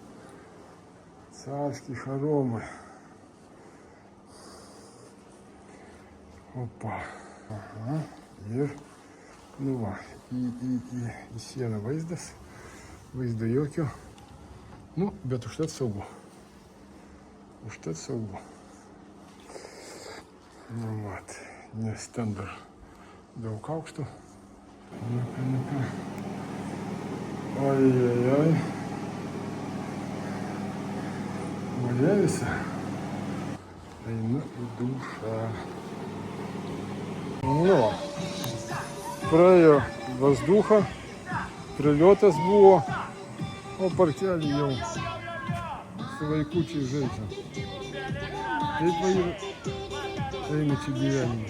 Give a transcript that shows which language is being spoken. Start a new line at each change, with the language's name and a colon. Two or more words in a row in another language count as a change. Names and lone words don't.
Lithuanian: Опа, ага, nu va, į sieną vaizdas jokio, nu, bet užtat saugu, nu, mat, nes ten dar daug aukštų. Ой-ой-ой.
Russian: Моя веса.
Lithuanian: Einu į dušą. Nu, praėjo vazducha, priliotas buvo, o parkelį jau su vaikučiai žaidžia. Taip va ir eina čia gyvenimas.